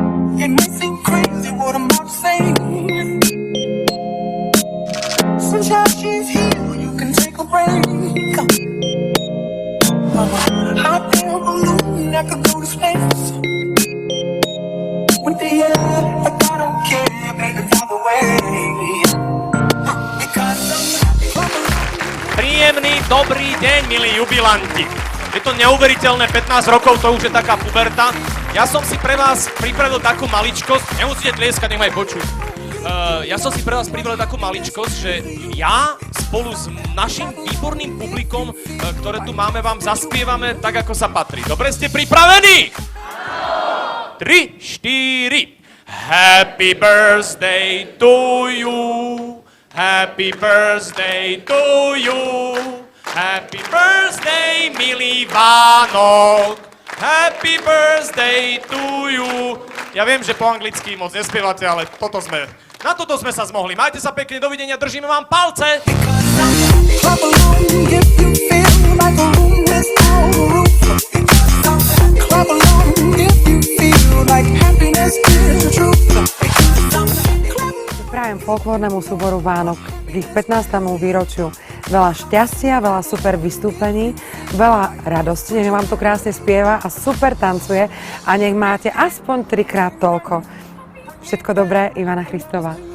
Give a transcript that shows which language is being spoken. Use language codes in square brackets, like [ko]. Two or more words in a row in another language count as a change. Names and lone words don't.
[en] It might seem crazy what I'm about to say. Sunshine, she's here, you can take a break. Hot air balloon, I could go to space. With the air, like I don't care, baby, fly away. Because [sk] Príjemný dobrý deň, milí jubilanti. Je to neuveriteľné, 15 rokov, to už je taká puberta. Ja som si pre vás pripravil takú maličkosť, nemusíte tlieskať, nech ma aj počuť. Ja som si pre vás pripravil takú maličkosť, že ja spolu s našim výborným publikom, ktoré tu máme, vám zaspievame tak, ako sa patrí. Dobre, ste pripravení? 3, 4. [en] Happy birthday to you. Happy birthday to you. Happy birthday, [sk] milý Vánok. [en] Happy birthday to you. [sk] Ja viem, že po anglicky moc nespievate, ale na toto sme sa zmohli. Majte sa pekne, dovidenia, držíme vám palce. [en] clap along if you feel like a room without a roof. Clap along if you feel like happiness is the truth. [sk] Prajem folklórnemu súboru Vánok k ich 15. výročiu veľa šťastia, veľa super vystúpení, veľa radosti, nech vám to krásne spieva a super tancuje a nech máte aspoň 3-krát toľko. Všetko dobré, Ivana Christová.